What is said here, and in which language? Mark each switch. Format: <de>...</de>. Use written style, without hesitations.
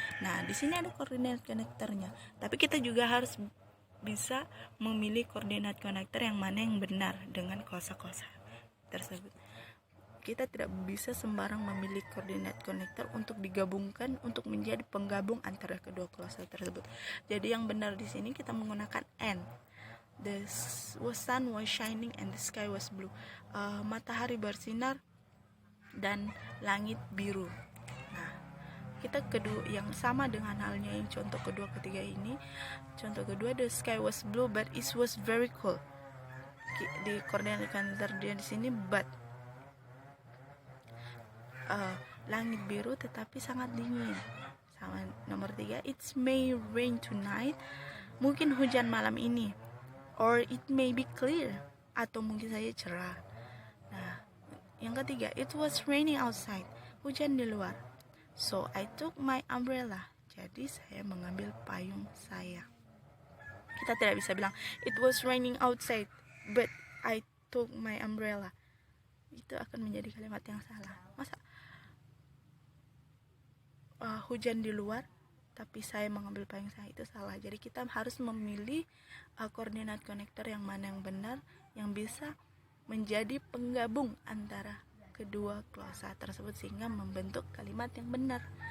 <id>Nah, di sini ada koordinat konektornya. Tapi kita juga harus bisa memilih koordinat konektor yang mana yang benar dengan klausa-klausa tersebut. Kita tidak bisa sembarang memilih koordinat konektor untuk digabungkan untuk menjadi penggabung antara kedua klausa tersebut. Jadi yang benar di sini kita menggunakan and.</id> <en>The sun was shining and the sky was blue.</en> <id>Matahari bersinar dan langit biru. Nah, kita kedua yang sama dengan halnya yang contoh kedua ketiga ini. Contoh kedua,</id> <en>the sky was blue but it was very cold.</en> <id>Di koordinat konektor di sini but. Langit biru tetapi sangat dingin. Sama nomor 3,</id> <en>it may rain tonight.</en> <id>Mungkin hujan malam ini.</id> <en>Or it may be clear.</en> <id>Atau mungkin saja cerah. Nah, yang ketiga,</id> <en>it was raining outside.</en> <id>Hujan di luar.</id> <en>So I took my umbrella.</en> <id>Jadi saya mengambil payung saya. Kita tidak bisa bilang</id> <en>it was raining outside but I took my umbrella.</en> <id>Itu akan menjadi kalimat yang salah. Masa hujan di luar tapi saya mengambil payung saya, itu salah. Jadi kita harus memilih koordinat konektor yang mana yang benar, yang bisa menjadi penggabung antara kedua klausa tersebut sehingga membentuk kalimat yang benar.</id>